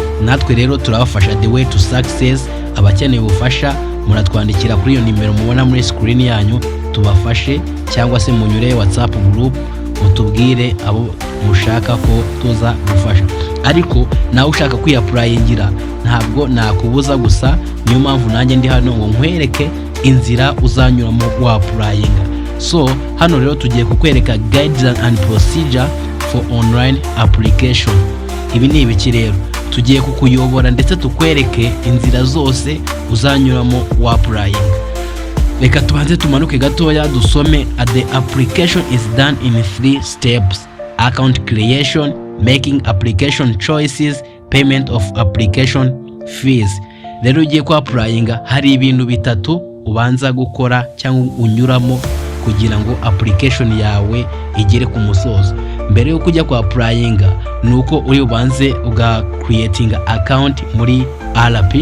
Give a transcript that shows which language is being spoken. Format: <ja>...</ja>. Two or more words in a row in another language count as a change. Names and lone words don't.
<rw>Natwe rero turabafasha</rw> <en>the way to success.</en> <rw>Abakeneye ubufasha muratwandikira kuri iyo nimero mubona muri screen yanyu tubafashe, cyangwa se munyure WhatsApp group mutubwire abo mushaka ko tuza gufasha. Ariko nawe ushaka kwiapplyingira ntabwo nakubuza, gusa niyo mpamvu nanjye ndi hano ngo nkwereke inzira uzanyuramo wa applying. So hano rero tugiye kukwereka</rw> <en>guidelines and procedure for online application.</en> <rw>Ibi ni ibiki rero? Tugiye kukuyobora ndetse tukwereke inzira zose uzanyuramo wa applying. Reka tubanze tumanuke gatoya dusome.</rw> <en>The application is done in 3 steps: account creation, making application choices, payment of application fees.</en> <rw>Rero ugiye ku applying hari ibintu bitatu ubanza gukora cyangwa unyuramo kugira ngo application yawe igere ku musozo. Mbere yo kujya ku applying nuko uri ubanze uga creating account muri RP.</rw>